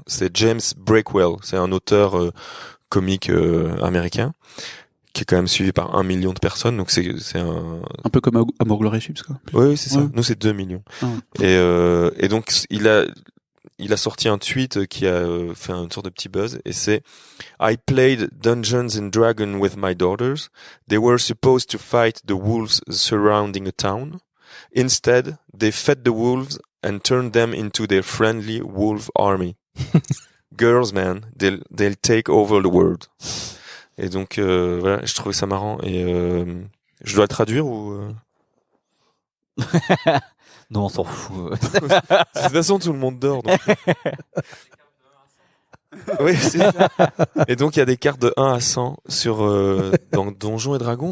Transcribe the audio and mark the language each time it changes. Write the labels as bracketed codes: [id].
[fr] C'est James Breakwell. C'est un auteur comique américain qui est quand même suivi par 1 million de personnes. Donc c'est Un peu comme Amour Glory Chips, quoi. oui, c'est ça. Ouais. Nous, c'est 2 millions. Ah. Et donc, il a sorti un tweet qui a fait une sorte de petit buzz, et c'est [en] I played Dungeons and Dragons with my daughters. They were supposed to fight the wolves surrounding a town. Instead, they fed the wolves and turned them into their friendly wolf army. Girls, man, they'll take over the world. [fr] Et donc, voilà, je trouvais ça marrant, et je dois le traduire ou Non, on s'en fout. De toute façon, tout le monde dort. Donc... Oui, c'est ça. Et donc, il y a des cartes de 1 à 100 sur, dans Donjons et Dragons.